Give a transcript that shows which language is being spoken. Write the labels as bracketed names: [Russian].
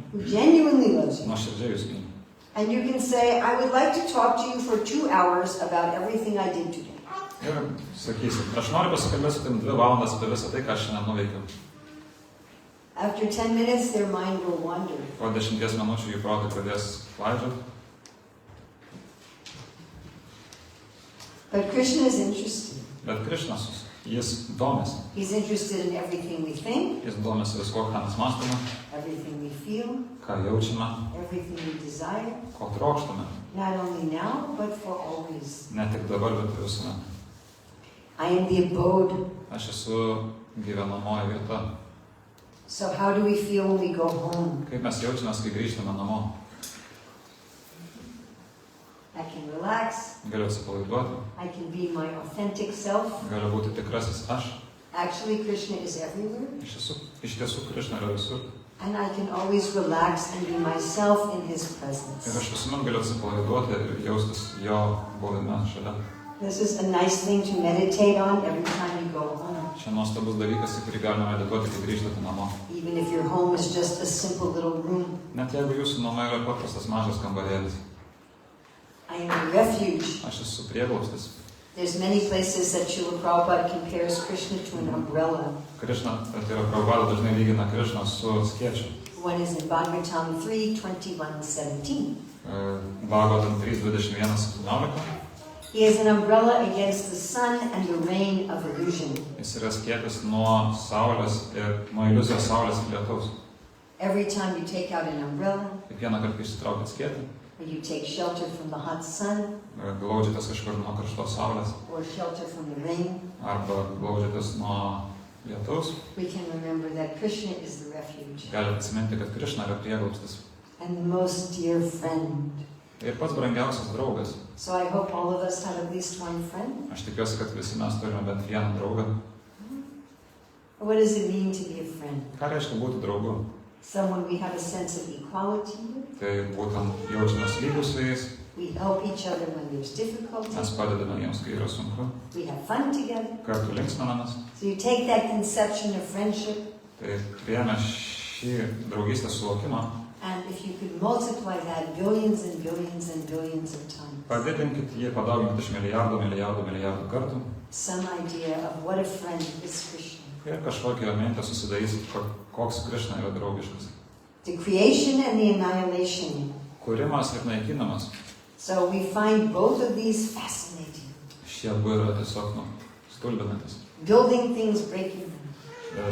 [English] who genuinely loves you. [Lithuanian] Nuoširdžiai jūs myli. [English] And you can say, I would like to talk to you for 2 hours about everything I did today. [Lithuanian] Ir sakysit, aš noriu pasikalbėti su tim 2 valandas apie visą tai, ką aš šiandien nuveikiau. [English] After 10 minutes, their mind will wander. [Lithuanian] Po 10 minučių jų protai pradės klaidžioti. [English] But Krishna is interested. [Lithuanian] Bet Krishnas, jis domisi. [English] He's interested in everything we think, [Lithuanian] Jis domisi visko, ką mes mąstome, [English] everything we feel, [Lithuanian] ką jaučiame, [English] everything we desire, [Lithuanian] ko trokštame. [English] not only now, but for always. [Lithuanian] Ne tik dabar, bet ir visuomet. [English] I am the abode. [Lithuanian] Aš esu gyvenamoji vieta. [English] So how do we feel when we go home? [Lithuanian] Kaip mes jaučiamės, kai grįžtame namo? [English] I can relax. [Lithuanian] Galiu atsipalaiduoti, [English] I can be my authentic self. [Lithuanian] galiu būti tikrasis aš. [English] Actually, Krishna is everywhere. [Lithuanian] Iš tiesų, Krishna yra visur. [English] And I can always relax and be myself in his [Lithuanian] Ir [English] presence. [Lithuanian] aš visuomet galiu atsipalaiduoti ir jaustis jo buvime šalia. [English] This is a nice thing to meditate on every time you go home. [Lithuanian] Čia nuostabus dalykas, į kurį galime medituoti, kai grįžtate namo. [English] Even if your home is just a simple little room. [Lithuanian] Net jeigu jūsų namai yra paprastas mažas kambarėlis. [English] I am a refuge. [Lithuanian] Aš esu prieglobstis. [English] There's many places that Srila Prabhupada compares Krishna to an umbrella. [Lithuanian] Krishna, tai yra Prabhupada dažnai lygina Krishną su skėčiu. [English] One is in Bhagavatam 3:21-17. [Lithuanian] Bhagavatam 3:21-17. [English] He is an umbrella against the sun and the rain of illusion. [Lithuanian] Jis yra skiepis nuo saulės ir nuo iliuzijos saulės ir lietaus. [English] Every time you take out an umbrella, [Lithuanian] Kiekvieną kartą išsitraukiat skiepį, [English] or you take shelter from the hot sun, [Lithuanian] glaudžiatės kažkur nuo karštos saulės, [English] or shelter from the rain, [Lithuanian] arba glaudžiatės nuo lietaus, [English] we can remember that Krishna is the refuge [Lithuanian] galite atsiminti, kad Krishna yra prieglobstis [English] and the most dear friend. [Lithuanian] ir pats brangiausias draugas. [English] So I hope all of us have at least one friend. [Lithuanian] Aš tikiuosi, kad visi mes turime bent vieną draugą. [English] What does it mean to be a friend? [Lithuanian] Ką reiškia būti draugu? [English] Someone we have a sense of equality with. [Lithuanian] Tai būtent jaučiamės lygus su jais, [English] We help each other when there's difficulty. [Lithuanian] mes padedame jiems, kai yra sunku, [English] We have fun together. [Lithuanian] kartu linksminamės. [English] So you take that conception of friendship, [Lithuanian] Tai priėmė šį draugystės suvokimą, [English] and if you could multiply that billions and billions and billions of times, [Lithuanian] padidinkit jį, padauginkit iš milijardų kartų [English] some idea of what a friend is Krishna. [Lithuanian] ir kažkokią mintę susidarysit, koks Krishna yra draugiškas. [English] The creation and the annihilation. [Lithuanian] Kūrimas ir naikinamas. [English] So we find both of these fascinating. [Lithuanian] Šie abu yra tiesiog stulbinantis. [English] Building things, breaking them.